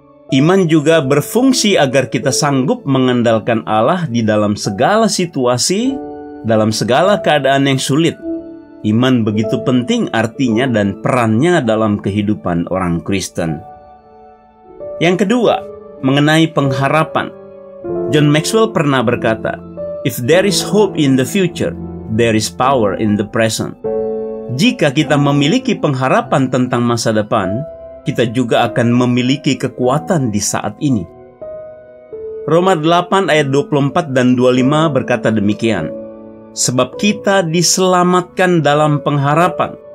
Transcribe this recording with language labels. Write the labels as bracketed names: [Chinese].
[Indonesian] Iman juga berfungsi agar kita sanggup mengandalkan Allah di dalam segala situasi, dalam segala keadaan yang sulit. Iman begitu penting artinya dan perannya dalam kehidupan orang Kristen. Yang kedua, mengenai pengharapan. [English] John Maxwell pernah berkata, "If there is hope in the future, there is power in the present." [Indonesian] Jika kita memiliki pengharapan tentang masa depan, kita juga akan memiliki kekuatan di saat ini. Roma 8 ayat 24 dan 25 berkata demikian. sebab kita diselamatkan dalam pengharapan.